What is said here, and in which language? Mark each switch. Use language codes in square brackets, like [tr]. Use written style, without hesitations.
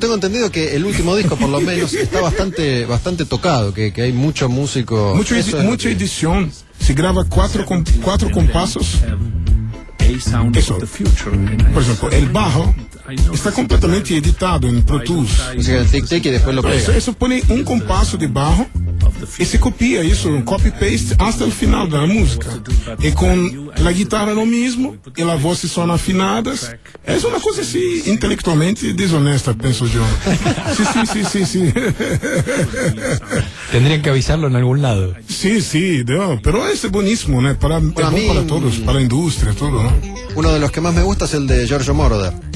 [es] Pero tengo entendido que el último disco, por lo menos, está bastante tocado, que hay mucho músico. Mucha edición. Se graba cuatro compasos. Eso. Por ejemplo, el bajo está completamente editado en Pro Tools. O sea, tic-tac y después lo pega. Eso pone un compaso de bajo. [pt] E se copia isso, copy-paste, até o final da música. E com a guitarra no mesmo, e a voz só na afinadas. É uma coisa assim, intelectualmente desonesta, penso eu. Sim. [es] Tendrían que avisarlo em algum lado. [pt] Sim, pero é boníssimo, né? Para, bueno, é bom para todos, para a indústria, tudo, né? [es] Uno de los que más me gusta es el de Giorgio Moroder.